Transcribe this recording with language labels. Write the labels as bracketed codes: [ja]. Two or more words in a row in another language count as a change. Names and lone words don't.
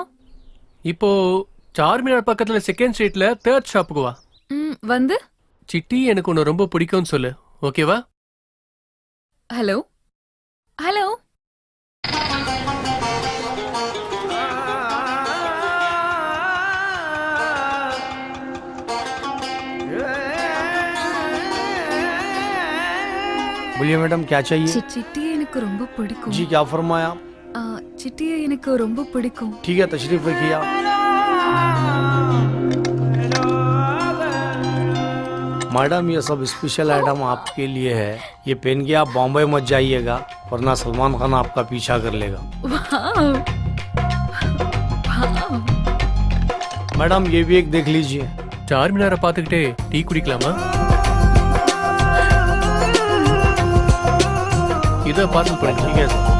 [ta] இப்போ சார்மினார் பக்கத்துல [en] second streetல [ta] 3rd ஷாப்புக்கு வா. வந்து சிட்டி எனக்கு உன்னை ரொம்ப பிடிக்கும்னு சொல்லு, ஓகேவா? [en] hello hello. [hi] बोलिए मैडम, क्या चाहिए? [ta] சிட்டியை எனக்கு ரொம்ப பிடிக்கும். [hi] जी, क्या फरमाया? [ta] சிட்டியை எனக்கு ரொம்ப பிடிக்கும். [hi] ठीक है, तशरीफ रखिए आप. मैडम, ये सब [en] special item [hi] आपके लिए है. ये पहन के आप बॉम्बे मत जाइएगा, वरना सलमान खान आपका पीछा कर लेगा. वाव वाव. मैडम, ये भी एक देख लीजिए. [ta] சார்மினாரை பார்த்துக்கிட்டே டீ குடிக்கலாமா? இதை பார்சல் பண்ணி. [hi] ठीक है सर.